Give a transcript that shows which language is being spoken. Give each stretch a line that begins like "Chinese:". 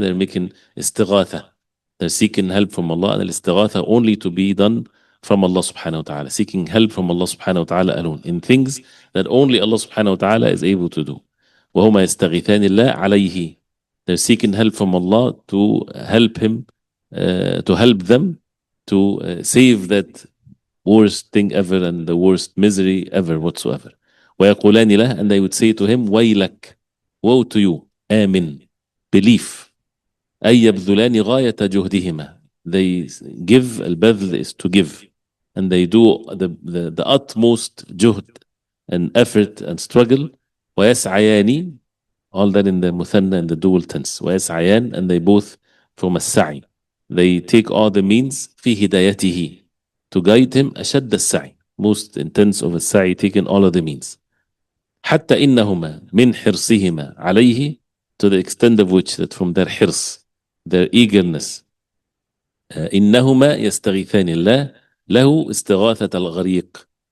English: They're making استغاثة. They're seeking help from Allah, and الاستغاثة only to be done from Allah subhanahu wa ta'ala. Seeking help from Allah subhanahu wa ta'ala alone in things that only Allah subhanahu wa ta'ala is able to do.
Arabic: وهما يستغيثان الله عليه.
English: They're seeking help from Allah to help him, to help them to save that worst thing ever and the worst misery ever whatsoever.
Arabic: ويقولان له,
English: and they would say to him, ويلك, woe to you, آمن, belief.
Arabic: أي يبذلان غاية جهدهما.
English: They give, البذل is to give, and they do the utmost جهد and effort and struggle. ويسعيان, all that in the مثنى and the dual tense. ويسعيان, and they both from السعي. They take all the means في هدايته, to guide him.
Arabic: أشد السعي,
English: most intense of السعي, taking all of the means.
Arabic: حتى إنهما من حرصهما عليه,
English: to the extent of which that from their
Arabic: حرص,
English: their eagerness,
Arabic: إنهما يستغيثان الله له استغاثة الغريق.